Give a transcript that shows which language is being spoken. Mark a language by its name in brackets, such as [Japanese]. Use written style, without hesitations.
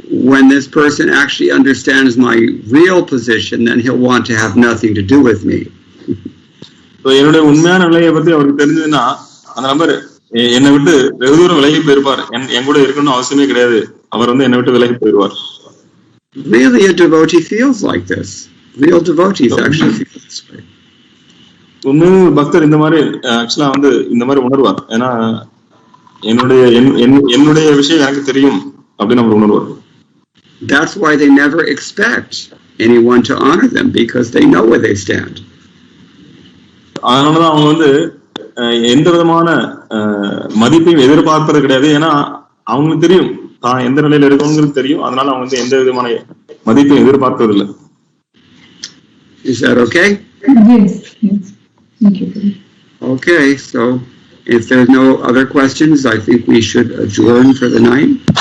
[English] When this person actually understands my real position, then he'll want to have nothing to do with me. [Tamil] So என்னுடைய உண்மையான நிலையை பத்தி அவருக்கு தெரிஞ்சதுன்னா அந்த நபர் என்னை விட்டு வெகு தூரம் விலகி போயிருப்பார். என் கூட இருக்கணும்னு அவசியமே கிடையாது. அவர் வந்து என்னை விட்டு விலகி போயிருவார். [English] Really, a devotee feels like this. Real devotees actually feel this way. [Tamil] உண்மை பக்தர் இந்த மாதிரி ஆக்சுவலா வந்து இந்த மாதிரி உணர்வார். ஏன்னா என்னுடைய விஷயம் எனக்கு தெரியும் அப்படின்னு அவர் உணர்வார். [English] That's why they never expect anyone to honor them, because they know where they stand. [Tamil] அதனாலதான் அவங்க வந்து எந்த விதமான மதிப்பையும் எதிர்பார்ப்பது கிடையாது. ஏன்னா அவங்களுக்கு தெரியும் தான் எந்த நிலையில இருக்கவங்களுக்கு தெரியும். அதனால அவங்க வந்து எந்த விதமான மதிப்பையும் எதிர்பார்ப்பதில்லை. [English] Is that okay? Yes. Thank you. Okay, so if there's no other questions, I think we should adjourn for the night.